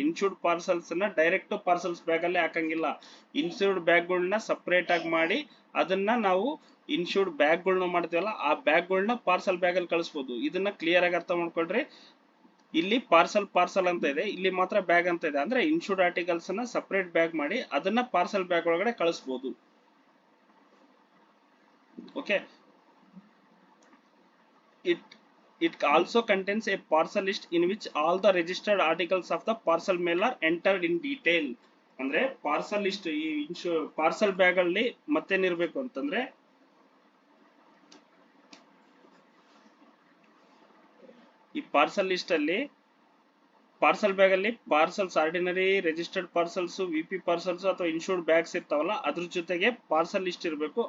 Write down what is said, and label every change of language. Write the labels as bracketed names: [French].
[Kannada] Insured parcels ನ direct parcels bag ಅಲ್ಲಿ ಹಾಕಂಗಿಲ್ಲ. Insured ಬ್ಯಾಗ್ಗಳನ್ನ separate ಆಗಿ ಮಾಡಿ ಅದನ್ನ ನಾವು ಇನ್ಶೂರ್ಡ್ ಬ್ಯಾಗ್ಗಳನ್ನ ಮಾಡ್ತೀವಲ್ಲ, ಆ ಬ್ಯಾಗ್ಗಳನ್ನ ಪಾರ್ಸಲ್ ಬ್ಯಾಗ್ ಅಲ್ಲಿ ಕಳಿಸಬಹುದು. ಇದನ್ನ ಕ್ಲಿಯರ್ ಆಗಿ ಅರ್ಥ ಮಾಡ್ಕೊಳ್ರಿ. ಇಲ್ಲಿ ಪಾರ್ಸಲ್ ಅಂತ ಇದೆ, ಇಲ್ಲಿ ಮಾತ್ರ ಬ್ಯಾಗ್ ಅಂತ ಇದೆ. ಅಂದ್ರೆ ಇನ್ಶೂರ್ಡ್ ಆರ್ಟಿಕಲ್ಸ್ ನ ಸಪರೇಟ್ ಬ್ಯಾಗ್ ಮಾಡಿ ಅದನ್ನ ಪಾರ್ಸಲ್ ಬ್ಯಾಗ್ ಒಳಗಡೆ ಕಳಿಸಬಹುದು. [English] Okay, it also contains a parcel list in which all the registered articles of the parcel mail are entered in detail. [Kannada] ಅಂದ್ರೆ ಪಾರ್ಸಲ್ ಲಿಸ್ಟ್, ಈ ಪಾರ್ಸಲ್ ಬ್ಯಾಗ್ ಅಲ್ಲಿ ಮತ್ತೇನಿರ್ಬೇಕು ಅಂತಂದ್ರೆ, ಈ ಪಾರ್ಸಲ್ ಲಿಸ್ಟ್ ಅಲ್ಲಿ ಪಾರ್ಸಲ್ ಬ್ಯಾಗ್ ಅಲ್ಲಿ parcels, ordinary registered parcels, VP parcels ಅಥವಾ insured bags ಇರ್ತಾವಲ್ಲ, ಅದ್ರ ಜೊತೆಗೆ ಪಾರ್ಸಲ್ ಲಿಸ್ಟ್ ಇರಬೇಕು.